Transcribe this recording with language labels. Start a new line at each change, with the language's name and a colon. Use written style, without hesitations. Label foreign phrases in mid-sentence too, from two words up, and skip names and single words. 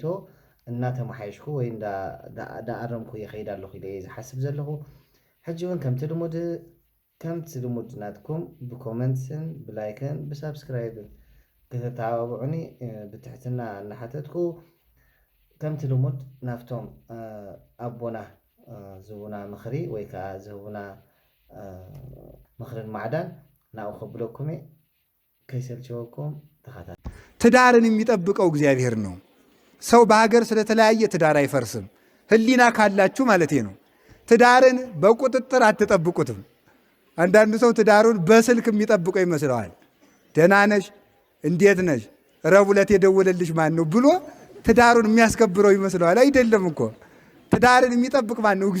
Tigrinya: እናተመሓየሽኩ ወይ እንዳኣረምኩ የኸይድ ኣለኹ ኢለ ዝሓስብ ዘለኹ ሕጂ እውን ከምቲ ልሙድ ናትኩም ብኮመንትን ብላይክን ብሳብስክራይብን ክትተባብዑኒ ብትሕትና እናሓተትኩ ከምቲ ልሙድ ናፍቶም ኣቦና ዝህቡና ምኽሪ ወይ ከዓ ዝህቡና ምኽርን ማዕዳን ናብኡ ከብለኩም ከይሰልችወኩም ተኸታተሉ።
Amharic: ትዳርን የሚጠብቀው እግዚአብሔር ነው። ሰው በሀገር ስለተለያየ ትዳር አይፈርስም። ህሊና ካላችሁ ማለት ነው። ትዳርን በቁጥጥር አትጠብቁትም። አንዳንዱ ሰው ትዳሩን በስልክ የሚጠብቀው ይመስለዋል። ደህና ነሽ፣ እንዴት ነሽ፣ ረቡዕ ዕለት የደወለልሽ ማን ነው ብሎ ትዳሩን የሚያስከብረው ይመስለዋል። አይደለም እኮ ትዳርን የሚጠብቅ ማን ነው?